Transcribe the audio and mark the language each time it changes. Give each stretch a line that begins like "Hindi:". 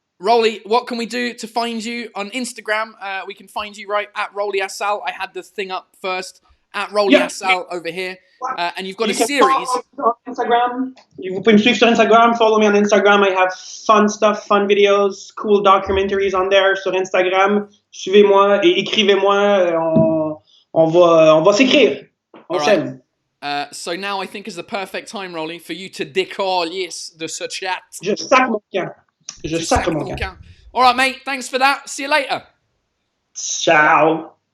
English: Rolly, what can we do to find you on Instagram? We can find you right at Rolly Assal. I had the thing up first. at Rolly Assal over here. And you've got a series. On Instagram.
French: Vous pouvez me suivre sur Instagram.
English: Follow me on Instagram. I have fun stuff, fun videos, cool documentaries on there
French: sur Instagram. Suivez-moi et écrivez-moi. On va s'écrire. On s'aime.
English: So now I think is the perfect time, Rolly, for you to
French: décoller de ce chat. Je sac mon camp. Je sac mon camp.
English: All right, mate. Thanks for that. See you later. Ciao.